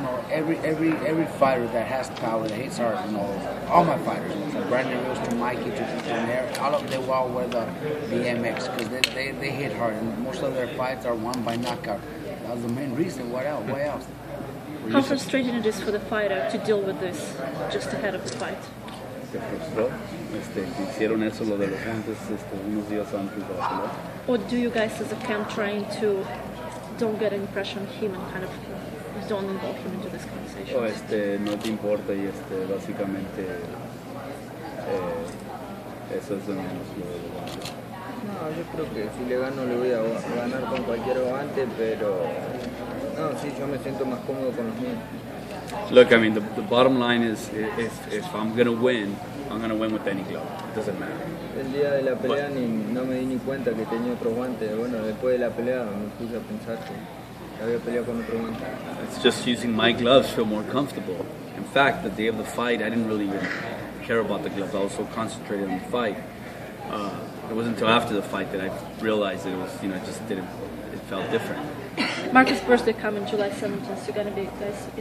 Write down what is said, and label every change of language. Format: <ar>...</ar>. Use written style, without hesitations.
<en>Every fighter that has power, that hits hard, you know, all my fighters, from Brandon Rose to Mikey to Nair, all of them all wear the MX because they hit hard, and most of their fights are won by knockout. That was the main reason. What else? Why else? How frustrating it is for the fighter to deal with this just ahead of the fight?</en> <es>Se frustró. Hicieron eso lo de los guantes unos días antes de la pelea.</es> <en>Or do you guys as a camp trying to don't get an impression of him and kind of don't involve him into this conversation?</en> <es>O no te importa y básicamente eso es lo menos lo de los guantes. No, yo creo que si le gano le voy a ganar con cualquier guante, pero no, sí, yo me siento más cómodo con los míos.</es> <en>Look, I mean, the bottom line is if I'm going to win, I'm going to win with any glove. It doesn't matter.</en> <es>El día de la pelea no me di ni cuenta que tenía otro guante. Bueno, después de la pelea me puse a pensar que había peleado con otro guante.</es> <en>It's just using my gloves feel more comfortable. In fact, the day of the fight, I didn't really even care about the gloves. I was so concentrated on the fight. It wasn't until after the fight that I realized that it was, you know, it just didn't, it felt different. Marcus' birthday coming July 17th, so you're gonna be guys in</en>